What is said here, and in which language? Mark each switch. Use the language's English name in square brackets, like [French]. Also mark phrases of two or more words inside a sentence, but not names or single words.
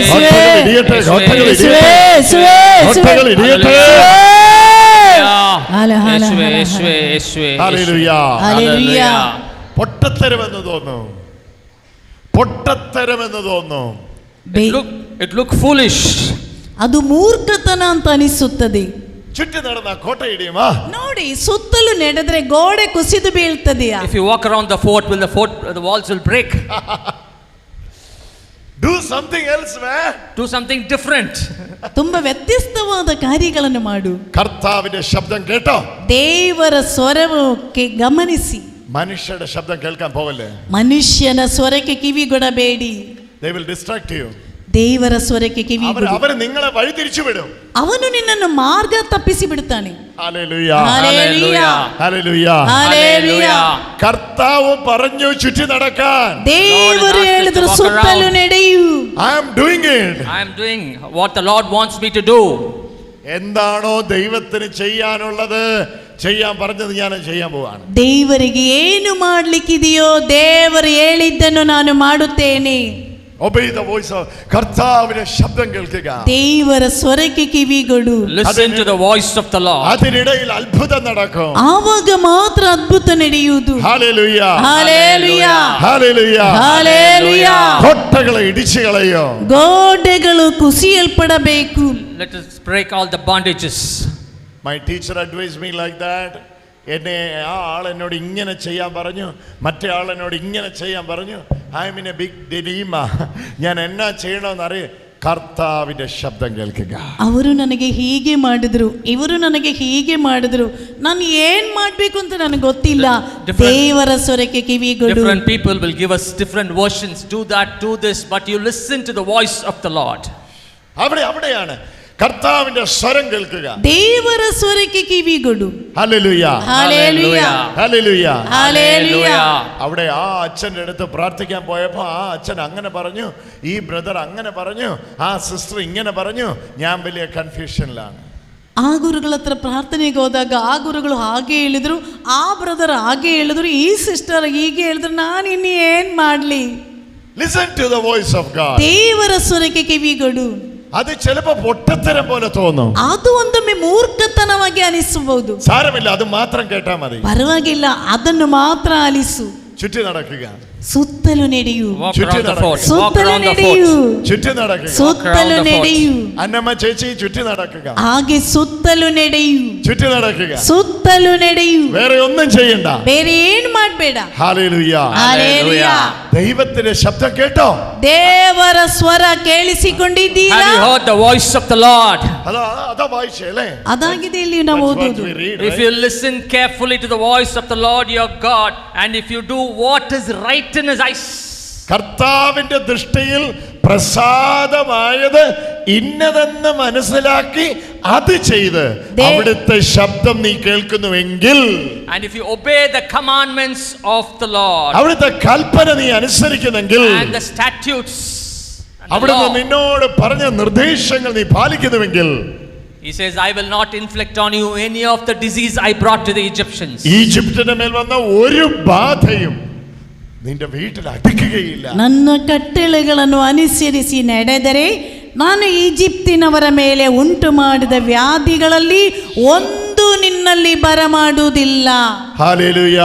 [Malayalam] കോട്ടകൾ ഇടിയട്ടെ. കോട്ടകൾ ഇടിയട്ടെ. കോട്ടകൾ ഇടിയട്ടെ. യേശുവേ, യേശുവേ, യേശുവേ. ഹല്ലേലൂയ. ഹല്ലേലൂയ. പൊട്ടത്തരമെന്ന് തോന്നുന്നു, പൊട്ടത്തരമെന്ന് തോന്നുന്നു. [English] It look foolish. [Kannada] ಅದು ಮೂರ್ಖತನ ಅಂತ ಅನಿಸುತ್ತದೆ. [Malayalam] ചുറ്റി നടന്ന കോട്ട ഇടിയുമാ? [Kannada] ನೋಡಿ, ಸುತ್ತಲೂ ನಡೆದ್ರೆ ಗೋಡೆ ಕುಸಿದು ಬೀಳ್ತದೆಯಾ? [English] If you walk around the fort, the walls will break. Do something else, man. Do something different. [Kannada] ತುಂಬಾ ವ್ಯತ್ಯಸ್ತವಾದ ಕಾರ್ಯಗಳನ್ನು ಮಾಡು. [Malayalam] കർത്താവിന്റെ ശബ്ദം കേട്ടോ? [Kannada] ದೇವರ ಸ್ವರಕ್ಕೆ ಗಮನಿಸಿ. [Malayalam] മനുഷ്യരുടെ ശബ്ദം കേൾക്കാൻ പോവല്ലേ. [Kannada] ಮನುಷ್ಯನ ಸ್ವರಕ್ಕೆ ಕಿವಿಗೊಡಬೇಡಿ. [English] They will distract you. [Kannada] ದೇವರ ಸ್ವರಕ್ಕೆ ಕಿವಿಗೊಡು. [Malayalam] അവർ നിങ്ങളെ വഴി തിരിച്ചു വിടും. [Kannada] ಅವನು ನಿನ್ನನ್ನು ಮಾರ್ಗ ತಪ್ಪಿಸಿ ಬಿಡುತ್ತಾನೆ. [Malayalam] ഹല്ലേലൂയ. ഹല്ലേലൂയ. ഹല്ലേലൂയ. ഹല്ലേലൂയ. കർത്താവ് പറഞ്ഞു ചുറ്റി നടക്കാൻ. [Kannada] ದೇವರು ಹೇಳಿದ್ರು ಸುತ್ತಲೂ ನಡೆಯು. [English] I am doing it. I am doing what the Lord wants me to do. [Malayalam] എന്താണോ ദൈവത്തിന് ചെയ്യാനുള്ളത് ചെയ്യാൻ പറഞ്ഞത് ഞാൻ ചെയ്യാൻ പോവാണ്. [Kannada] ದೇವರಿಗೆ ಏನು ಮಾಡ್ಲಿಕ್ಕಿದೆಯೋ ದೇವರು ಹೇಳಿದ್ದನ್ನು ನಾನು ಮಾಡುತ್ತೇನೆ. [English] Obey the voice of [Malayalam] കർത്താവിന്റെ ശബ്ദം കേൾക്കുക. [Kannada] ದೇವರ ಸ್ವರಕ್ಕೆ ಕಿವಿಗೊಡು. [English] Listen to the voice of the Lord. [Malayalam] അതിനിടയിൽ അത്ഭുതം നടക്കും. [Kannada] ಆವಾಗ ಮಾತ್ರ ಅದ್ಭುತ ನಡೆಯುವುದು. [Malayalam] ഹല്ലേലൂയ. [Kannada] ಹಲ್ಲೆಲೂಯ. [Malayalam] ഹല്ലേലൂയ. [Kannada] ಹಲ್ಲೆಲೂಯ. [Malayalam] കോട്ടകളെ ഇടിച്ചു കളയോ. [Kannada] ಗೋಡೆಗಳು ಕುಸಿಯಲ್ಪಡಬೇಕು. [English] Let us break all the bondages. My teacher advised me like that. [Malayalam] എന്നെ ആ ആൾ എന്നോട് ഇങ്ങനെ ചെയ്യാൻ പറഞ്ഞു, മറ്റേ ആൾ എന്നോട് ഇങ്ങനെ ചെയ്യാൻ പറഞ്ഞു. [English] I am in a big dilemma. [Malayalam] ഞാൻ എന്നാ ചെയ്യണമെന്നറിയാം. [Kannada] ಕರ್ತಾವಿನ ಶಬ್ದ ಕೇಳ್ಕಗ. ಅವರು ನನಗೆ ಹೀಗೆ ಮಾಡಿದ್ರು, ಇವರು ನನಗೆ ಹೀಗೆ ಮಾಡಿದ್ರು, ನಾನು ಏನ್ ಮಾಡಬೇಕು ಅಂತ ನನಗೆ ಗೊತ್ತಿಲ್ಲ. ದೇವರ ಸ್ವರಕ್ಕೆ ಕಿವಿಗೊಡು. [English] Different people will give us different versions. Do that, do this, but you listen to the voice of the Lord. [Malayalam] അവിടെയാണ് കർത്താവിന്റെ സ്വരം കേൾക്കുക. [Kannada] ದೇವರ ಸ್ವರಕ್ಕೆ ಕಿವಿಗೊಡು. [Malayalam] ഹല്ലേലൂയ, ഹല്ലേലൂയ, ഹല്ലേലൂയ, ഹല്ലേലൂയ. അവിടെ ആ അച്ഛൻ്റെ അടുത്ത് പ്രാർത്ഥിക്കാൻ പോയപ്പോൾ ആ അച്ഛൻ അങ്ങനെ പറഞ്ഞു, ഈ ബ്രദർ അങ്ങനെ പറഞ്ഞു, ആ സിസ്റ്റർ ഇങ്ങനെ പറഞ്ഞു. ഞാൻ വലിയ കൺഫ്യൂഷനിലാണ്. [Kannada] ಆ ಗುರುಗಳ ಹತ್ರ ಪ್ರಾರ್ಥನೆಗೆ ಹೋದಾಗ ಆ ಗುರುಗಳು ಹಾಗೆ ಹೇಳಿದ್ರು, ಆ ಬ್ರದರ್ ಹಾಗೆ ಹೇಳಿದ್ರು, ಈ ಸಿಸ್ಟರ್ ಹೀಗೆ ಹೇಳಿದ್ರು, ನಾನು ಇನ್ನು ಏನ್ ಮಾಡ್ಲಿ? [English] Listen to the voice of God. [Kannada] ದೇವರ ಸ್ವರಕ್ಕೆ ಕಿವಿಗೊಡು. [Malayalam] അത് ചിലപ്പോ പൊട്ടത്തരം പോലെ തോന്നും. [Kannada] ಅದು ಒಮ್ಮೆ ಮೂರ್ಖತನವಾಗಿ ಅನಿಸಬಹುದು. [Malayalam] സാരമില്ല, അത് മാത്രം കേട്ടാ മതി. [Kannada] ಪರವಾಗಿಲ್ಲ, ಅದನ್ನು ಮಾತ್ರ ಆಲಿಸು. [Malayalam] ചുറ്റി നടക്കുക, [Kannada] ಸುತ್ತಲೂ ನಡೆಯು, [Malayalam] ചുറ്റി നടക്കുക, [Kannada] ಸುತ್ತಲೂ ನಡೆಯು, [Malayalam] ചുറ്റി നടക്കുക, [Kannada] ಸುತ್ತಲೂ ನಡೆಯು. [Malayalam] അന്നമ്മ ചേച്ചി ചുറ്റി നടക്കുക, [Kannada] ಹಾಗೆ ಸುತ್ತಲೂ ನಡೆಯು, [Malayalam] ചുറ്റി നടക്കുക, [Kannada] ಸುತ್ತಲೂ ನಡೆಯು. [Malayalam] വേറെ ഒന്നും ചെയ്യണ്ട. [Kannada] ಬೇರೆ ಏನ್ ಮಾಡ್ಬೇಡ. [Malayalam] ഹല്ലേലൂയ, [Kannada] ಹಲ್ಲೆಲೂಯ. [Malayalam] ദൈവത്തിന്റെ ശബ്ദം കേട്ടോ? [Kannada] ದೇವರ ಸ್ವರ ಕೇಳಿಸಿಕೊಂಡಿದ್ದೀರಾ? [English] Have you heard the voice of the Lord? [Malayalam] അതാ വായിച്ചേ അല്ലേ? [Kannada] ಅದಾಗಿದೆ ಇಲ್ಲಿ ನಾವು ಓದುವುದು. [English] If you listen carefully to the voice of the Lord your God, and if you do what is right in his eyes. [Malayalam] കർത്താവിന്റെ ദൃഷ്ടിയിൽ പ്രസാദമായത് ഇന്നതെന്ന് മനസ്സിലാക്കി അത് ചെയ്ത് അവിടുത്തെ ശബ്ദം നീ കേൾക്കുന്നുവെങ്കിൽ, [English] and if you obey the commandments of the Lord, [Malayalam] അവിടുത്തെ കൽപ്പന നീ അനുസരിക്കുന്നെങ്കിൽ, [English] and the statutes, [Malayalam] അവിടുന്ന് നിന്നോട് പറഞ്ഞ നിർദ്ദേശങ്ങൾ നീ പാലിക്കുന്നുവെങ്കിൽ, [English] he says, I will not inflict on you any of the disease I brought to the Egyptians. [Malayalam] ഈജിപ്തിന്റെ മേൽ വന്ന ഒരു ബാധയും നിന്റെ വീട്ടിൽ അടിക്കുകയില്ല. [Kannada] ನನ್ನ ಕಟ್ಟಳೆಗಳನ್ನು ಅನುಸರಿಸಿ ನಡೆದರೆ ನಾನು ಈಜಿಪ್ತಿನವರ ಮೇಲೆ ಉಂಟು ಮಾಡಿದ ವ್ಯಾಧಿಗಳಲ್ಲಿ ಒಂದು ನಿನ್ನಲ್ಲಿ ಬರಮಾಡುವುದಿಲ್ಲ. [Malayalam] ഹല്ലേലൂയ,